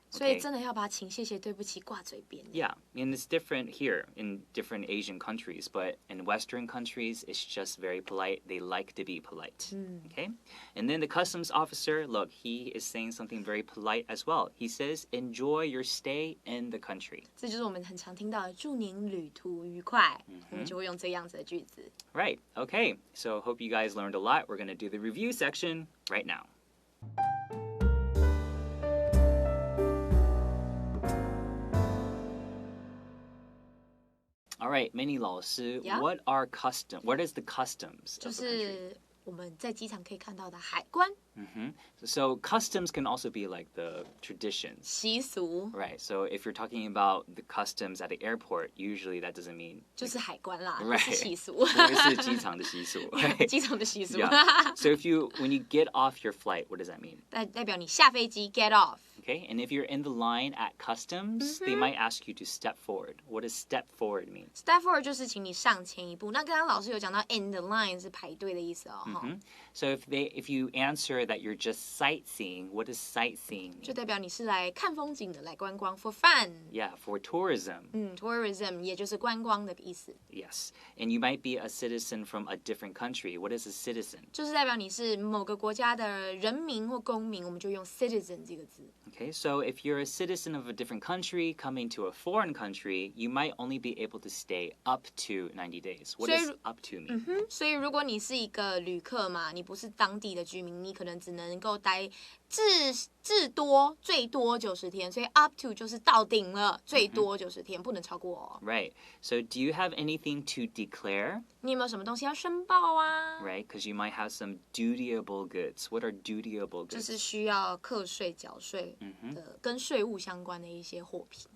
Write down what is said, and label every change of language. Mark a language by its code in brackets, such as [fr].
[zh] 所以真的要把请、谢谢、对不起挂嘴边。 [en] Yeah, and it's different here in different Asian countries, but in Western countries, it's just very polite. They like to be polite. Okay? And then the customs officer, look, he is saying something very polite as well. He says, enjoy your stay in the country. [zh] 这就是我们很常听到的祝您旅途愉快，我们就会用这样子的句子。 [en] Right, okay. So hope you guys learned a lot. We're going to do the review section right now. All right, Minnie 老师, Yeah? what is the customs [zh] 就 [en] of the country? [zh] 是我们在机场可以看到的海关 [en] So customs can also be like the traditions. [zh] 习俗， [en] Right, so if you're talking about the customs at the airport, usually that doesn't mean [zh] 就是海关啦， [en] Right. [zh] 是习俗，是机场的习俗, right? 机场的习俗， [en] Yeah. So when you get off your flight, what does that mean? [zh] 代表你下飞机 get off。 [en] Okay, and if you're in the line at customs, they might ask you to step forward. What does step forward mean? [zh] Step forward 就是请你上前一步。那刚刚老师有讲到 in the line 是排队的意思哦。 [en] So if you answer that you're just sightseeing, what does sightseeing mean? [zh] 就代表你是来看风景的，来观光 [en] for fun。 Yeah, for tourism. [zh] Tourism 也就是观光的意思， [en] Yes, and you might be a citizen from a different country. What is a citizen? [zh] 就是代表你是某个国家的人民或公民，我们就用 citizen 这个字。 [en] Okay, so if you're a citizen of a different country coming to a foreign country, you might only be able to stay up to 90 days. What does up to mean? [zh] 所以如果你是一个旅客嘛，你不是当地的居民，你可能们只能够待至多最多90天，所以 up to 就是到顶了，最多90天，不能超过哦。 [en] Right. So do you have anything to declare? [zh] 你有没有什么东西要申报啊？ [en] Right, because you might have some dutiable goods. What are dutiable [zh] 就 [en] goods? [zh] 是需要课税、缴税的，跟税务相关的一些货品。